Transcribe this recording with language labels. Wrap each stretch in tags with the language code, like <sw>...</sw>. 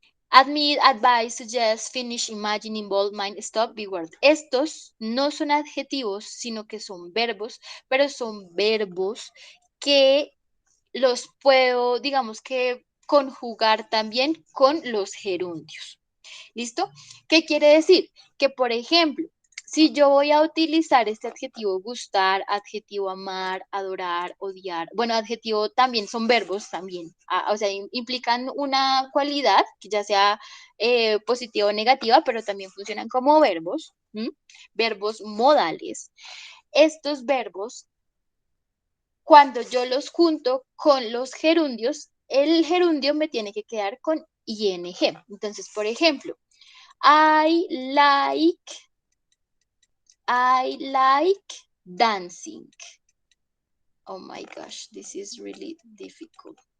<en>Admit, advise, suggest, finish, imagine, involve, mind, stop, be word.</en> <es>Estos no son adjetivos, sino que son verbos, pero son verbos que los puedo, digamos que, conjugar también con los gerundios. ¿Listo? ¿Qué quiere decir? Que, por ejemplo, si yo voy a utilizar este adjetivo gustar, adjetivo amar, adorar, odiar, bueno, adjetivo también son verbos también, o sea, implican una cualidad que ya sea positiva o negativa, pero también funcionan como verbos, verbos modales. Estos verbos, cuando yo los junto con los gerundios, el gerundio me tiene que quedar con ing. Entonces, por ejemplo,</es> <en>I like dancing. Oh my gosh, this is really difficult.</en>